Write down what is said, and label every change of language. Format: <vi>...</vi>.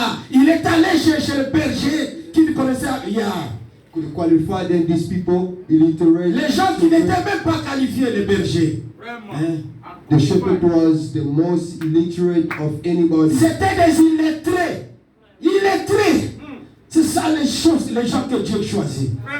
<fr>Il est allé chez le berger qui ne connaissait rien.</fr> <en>Qualified than these people, illiterate.</en> <fr>Les gens qui n'étaient même pas qualifiés, les bergers.</fr> <en>The shepherd was the most illiterate of anybody.</en> <fr>C'était des illettrés. Illettrés. C'est ça les choses, les gens que Dieu choisit.</fr>